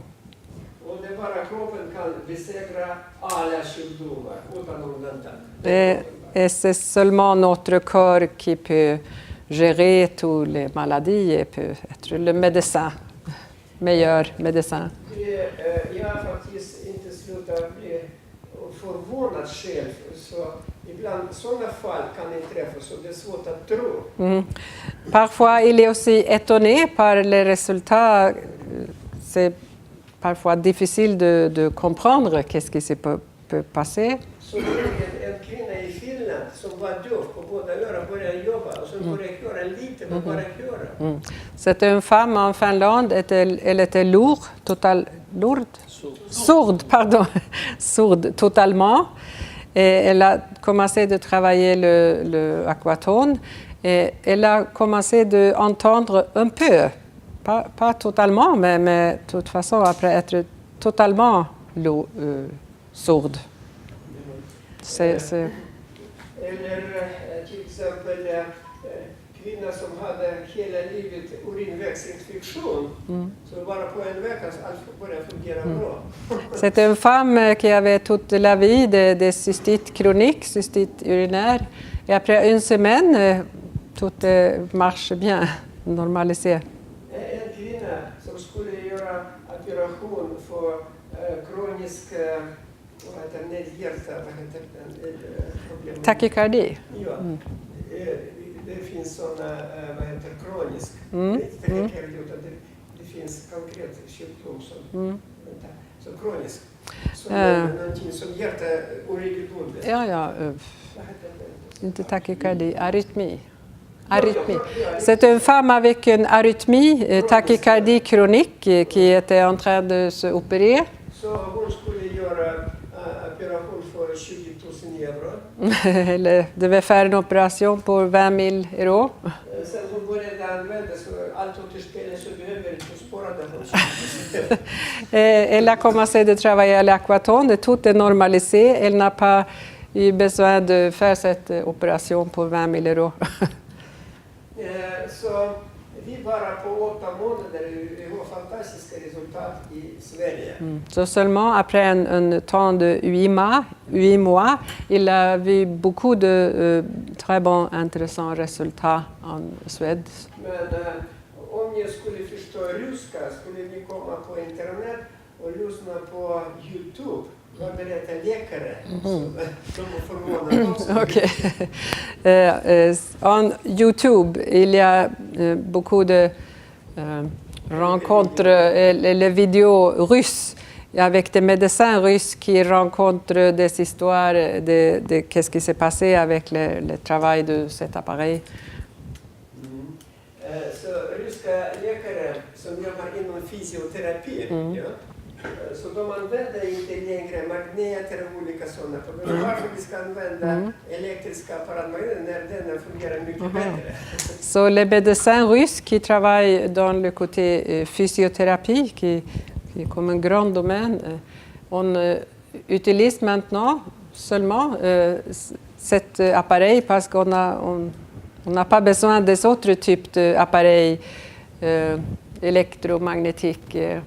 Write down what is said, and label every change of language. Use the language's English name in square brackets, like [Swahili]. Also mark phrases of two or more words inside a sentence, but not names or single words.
[Swedish] Och det bara kroppen kan besegra alla sjukdomar utan undantag. [French] Et c'est seulement notre corps qui peut gérer toutes les maladies et peut être le médecin, meilleur médecin. [Swedish] Jag har faktiskt inte slutat bli förvånad själv. Så ibland sådana fall kan inträffa, så det är svårt att tro. [French] Parfois, il est aussi étonné par les résultats. C'est parfois difficile de comprendre qu'est-ce qui peut passer. [Swedish] Så en kvinna i Finland som var döv på båda öron började jobba och så började höra lite, men bara höra. [French] C'était une femme en Finlande, elle était sourde totalement. Et elle a commencé de travailler le aquatone et elle a commencé d'entendre un peu, pas totalement, mais de toute façon après être totalement sourde. [Swedish] Eller till exempel kvinnor som hade hela livet urinvägsinfektion. Så bara på en vecka så allt började fungera bra. [French] C'était une femme qui avait toute la vie des cystites chroniques, cystites urinaires. Et après une semaine, tout marche bien, normalisé. [Swedish] En kvinna som skulle göra operation för kronisk problem. Tachycardie. Ja. Det finns sådana, kronisk. Det finns konkret sjukdom som kronisk. Som någonting som hjärtat oregelbundet. Ja. Inte tachycardie, arytmie. [French] C'est une femme avec une arythmie, tachycardie chronique, qui était en train de se opérer. [Swedish] Så hon skulle göra operation för 20 000 euro. [French] Elle devait faire une opération pour 20 000 euros. [Swedish] Sen hon började använda så allt återspelare så behöver inte spara det. [French] Elle a commencé de travailler à l'aquatone, tout est normalisé. Elle n'a pas eu besoin de faire cette opération pour 20 000 euros. [Swedish] Så vi bara på 8 månader har fantastiska resultat i Sverige. [French] Så seulement après un temps de 8 mois, il a vu beaucoup de très bons, intéressants résultats en Suède. [Swedish] Men om ni skulle förstå ryska skulle ni komma på internet och lyssna på YouTube. Vad berättar läkare? De är förvånade också. Okay. [French] En YouTube, il y a beaucoup de rencontres, les vidéos russes avec des médecins russes qui rencontrent des histoires de qu'est-ce qui s'est passé avec le travail de cet appareil. [Swedish] Så ryska läkare som jobbar inom fysioterapi, så de använder inte längre magneter och olika sådana. Varför vi ska använda elektriska apparater när den fungerar mycket bättre. [French] Så les médecins russes qui travaillent dans le côté physiothérapie, qui est comme un grand domaine, on utilise maintenant seulement cet appareil parce qu'on n'a pas besoin des autres types d'appareils électromagnétiques.